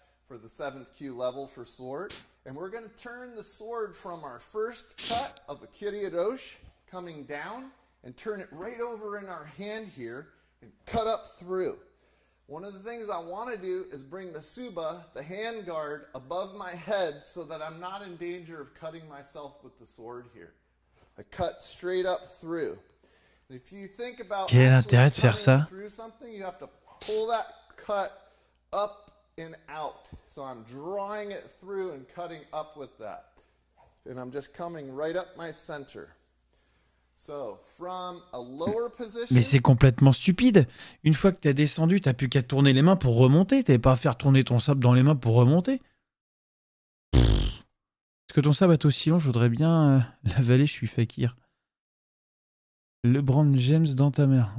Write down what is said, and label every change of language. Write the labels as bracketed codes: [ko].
[en] For the 7th Q level for sword, and we're going to turn the sword from our first cut of a Kiryodoshi coming down and turn it right over in our hand here and cut up through. One of the things I want to do is bring the Suba, the hand guard, above my head so that I'm not in danger of cutting myself with the sword here. I cut straight up through. And if you think about [fr] quel est l'intérêt de faire ça? [en] You have to pull that cut up and out. So I'm drawing it through and cutting up with that. And I'm just coming right up my center. So, from a lower position, [fr] Mais c'est complètement stupide. Une fois que t'as descendu, t'as plus qu'à tourner les mains pour remonter. T'avais pas à faire tourner ton sabre dans les mains pour remonter. Est-ce que ton sabre est aussi long? Je voudrais bien l'avaler, je suis fakir. LeBron James dans ta mère.